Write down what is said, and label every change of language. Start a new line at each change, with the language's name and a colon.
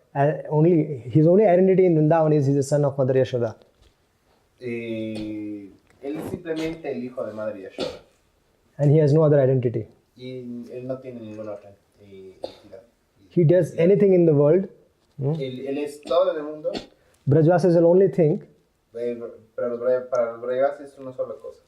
English: His only identity in Vrindavan is he's the son of Mother Yashoda.
Spanish: Él es simplemente el hijo de Madre Yashoda.
English: And he has no other identity.
Spanish: Y él no tiene ninguna otra identidad.
English: He does anything in the world.
Spanish: Él es todo en el mundo,
English: Brajvas is the only thing.
Spanish: para los Brajavasis es una sola cosa.